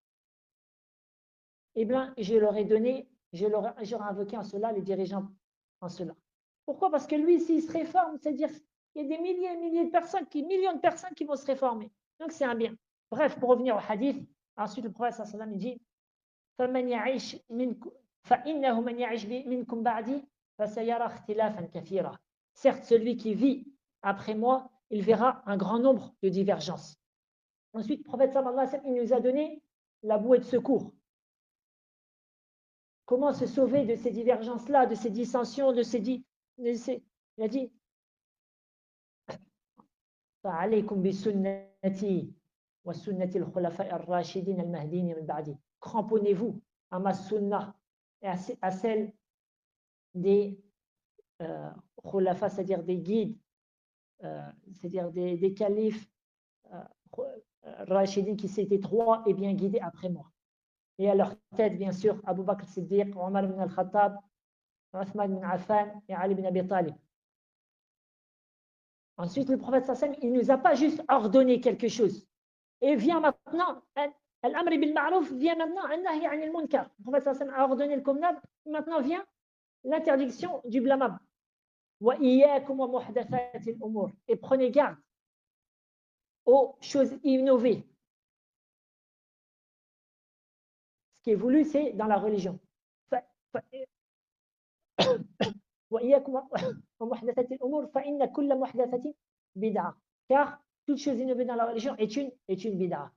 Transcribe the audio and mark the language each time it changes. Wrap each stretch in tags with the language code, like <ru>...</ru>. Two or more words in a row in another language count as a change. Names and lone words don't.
<fr>Eh bien, je leur ai donné, j'aurais invoqué en cela les dirigeants en cela. Pourquoi? Parce que lui, s'il se réforme, c'est-à-dire qu'il y a des milliers et millions de personnes qui vont se réformer. Donc, c'est un bien. Bref, pour revenir au hadith, ensuite le prophète</fr> <ar>صلى الله عليه وسلم</ar> <fr>dit</fr> <ar>فَمَنْ يَعِشْ فَإِنَّهُ مَنْ يَعِشْ مِنْكُمْ بَعْدِي فَسَيَرَى اخْتِلَافًا كَثِيرًا.</ar> <fr>Certes, celui qui vit après moi, il verra un grand nombre de divergences. Ensuite, le prophète</fr> <ar>صلى الله عليه وسلم,</ar> <fr>il nous a donné la bouée de secours. Comment se sauver de ces divergences-là, de ces dissensions, il a dit</fr> <ar>فَعَلَيْكُمْ بِسُنَّتِي وَسُنَّةِ الْخُلَفَاءِ الرَّاشِدِينَ الْمَهْدِيِّينَ مِنْ بَعْدِي.</ar> <fr>Cramponnez-vous à ma sunna et à celle des khulafa, c'est-à-dire des guides, c'est-à-dire des califes rachidines qui s'étaient droits et bien guidés après moi. Et à leur tête, bien sûr, Abu Bakr Siddiq, Omar ibn al-Khattab, Uthman ibn Affan et Ali ibn Abi Talib. Ensuite, le prophète sallam, il ne nous a pas juste ordonné quelque chose. Et vient maintenant,</fr> <ar>الأمر بالمعروف,</ar> <fr>vient maintenant,</fr> <ar>النهي عن المنكر.</ar> <fr>Le prophète sallam a ordonné le convenable, maintenant vient l'interdiction du blâmable.</fr> <ar>وإياكم ومحدثات الأمور.</ar> <fr>Et prenez garde aux choses innovées. Ce qui est voulu, c'est dans la religion. Car toute chose innovée dans la religion est une bid'a.</fr>